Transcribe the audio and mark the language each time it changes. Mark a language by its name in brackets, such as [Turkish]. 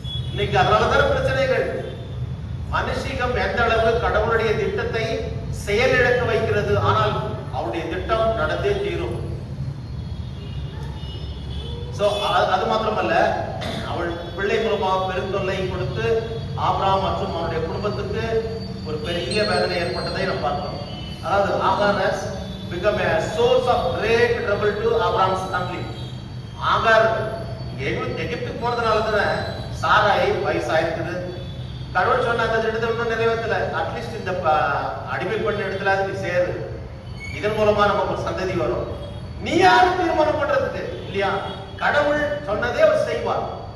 [Tamil] இன்னைக்கு அதனாலதான் பிரச்சனைகள். மனுஷிகம் எந்த அளவு கடவுளுடைய திட்டத்தை செயலிழக்க வைக்கிறது. ஆனால் அவருடைய திட்டம் நடந்தே தீரும். அது மாத்திரமல்ல, அவள் பிள்ளை மூலமாக பெருந்தொல்லை கொடுத்து ஆபிரகாம் மற்றும் அவருடைய குடும்பத்துக்கு ஒரு பெரிய வேதனை ஏற்பட்டதை நாம் பார்க்கிறோம். அதாவது [English] Hagar has become a source of great trouble to Abraham's family. [Tamil] ஆகார் எகிப்துக்கு போனதுனால தானே சாராய் வயசாயிருக்குது. கடவுள் சொன்ன அந்த திட்டத்தை இன்னும் நிறைவேற்றல. அட்லீஸ்ட் இந்த அடிமை பண்ண இடத்துல அது சேரு, இதன் மூலமா நமக்கு ஒரு சந்ததி வரும். நீ யாரும் தீர்மானம் பண்றதுக்கு இல்லையா? கடவுள் சொன்னதே அவர் செய்வார்.